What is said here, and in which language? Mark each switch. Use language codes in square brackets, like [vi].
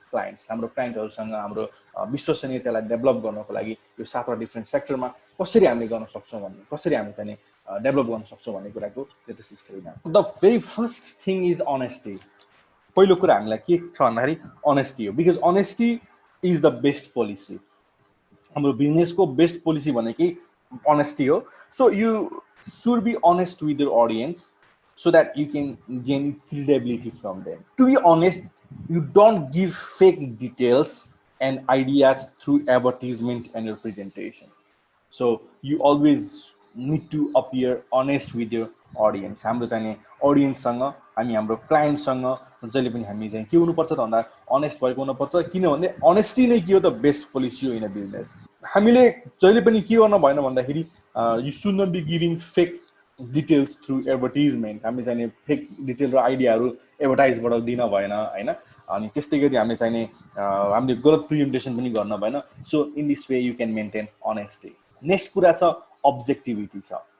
[ne] Clients हाम्रो क्लाइन्टहरुसँग हाम्रो विश्वसनीयतालाई develop गर्नको लागि यो 7वटा डिफरेन्ट सेक्टरमा कसरी हामीले गर्न सक्छौं भन्ने कसरी हामी चाहिँ डेभलप गर्न सक्छौं भन्ने कुराको latest स्टोरीमा [en] the very first thing is honesty [ne] पहिलो कुरा हामीलाई के छ भन्दाखेरि अनेस्टी हो [en] because honesty is the best policy [ne] हाम्रो बिजनेसको बेस्ट पोलिसी भनेकै अनेस्टी हो [en] So you should be honest with your audience so that you can gain credibility from them. To be honest, you don't give fake details and ideas through advertisement and your presentation. So you always need to appear honest with your audience. [ne] हाम्रो चाहिँ audience सँग हामी हाम्रो client सँग जहिले पनि हामी चाहिँ के हुनुपर्छ त भन्दा honest भएको हुनुपर्छ किनभने honesty नै के हो त best policy हो [en] in a business. [ne] हामीले जहिले पनि के गर्न भएन भन्दाखेरि [en] you should not be giving fake details through advertisement [ne] हामी चाहिँ फेक डिटेल र आइडियाहरु एडभर्टाइजबाट दिन भएन हैन अनि त्यस्तै गरी हामीले चाहिँ हामीले गलत प्रेजेन्टेसन पनि गर्न भएन [en] so in this way you can maintain honesty [ne] next कुरा छ अब्जेक्टिभिटी छ